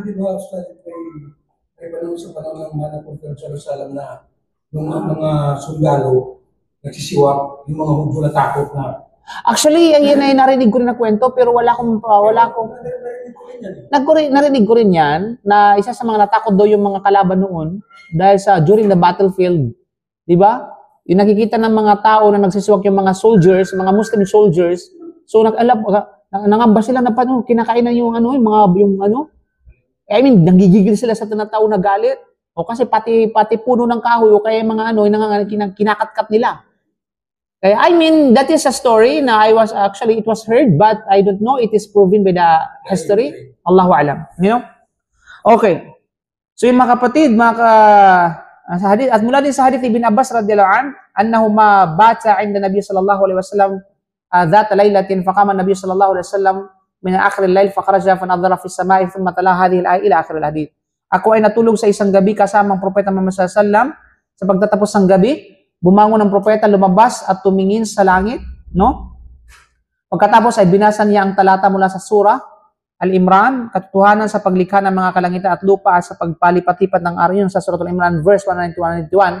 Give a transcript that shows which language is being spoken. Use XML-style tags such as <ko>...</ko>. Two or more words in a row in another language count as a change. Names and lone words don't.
<tl>Ay panahon sa panahon ng Mana Prophet Jerusalem na yung mga sundalo nagsisiwak, yung mga Hudyo natakot na. Actually, yan ay narinig ko rin na kwento, pero narinig ko rin yan, na isa sa mga natakot daw yung mga kalaban noon dahil sa</tl> <en>during the battlefield.</en> <tl>Di ba? Yung nakikita ng mga tao na nagsisiwak yung mga soldiers, mga</tl> <en>Muslim soldiers,</en> <tl>so nangamba sila na kinakainan yung</tl> <en>I mean,</en> <tl>nanggigigil sila sa tinatawag na galit. O kasi pati puno ng kahoy o kaya mga kinakatkat nila. Kaya,</tl> <en>I mean, that is a story na it was heard, but I don't know, it is proven by the history.</en> <ar>الله أعلم. Okay.</ar> <tl>So yung mga kapatid, sa hadith, at mula din sa hadith Ibn Abbas</tl> <ar>رضي الله عن أنهما بات عند النبي صلى الله عليه وسلم ذات ليلة فقام النبي صلى الله عليه وسلم من آخر الليل فخرج فنظر في السماء ثم تلا هذه الآية إلى آخر الحديث.</ar> <tl>Ako ay natulog sa isang gabi kasama ang Propeta Muhammad</tl> <ar>صلى الله عليه وسلم.</ar> <tl>Sa pagtatapos ng gabi, bumangon ang propeta, lumabas at tumingin sa langit, no? Pagkatapos ay binasa niya ang talata mula sa surah Al-Imran, katotohanan sa paglikha ng mga kalangitan at lupa at sa pagpalipat-lipat ng araw, sa surah Al-Imran verse 191.</tl>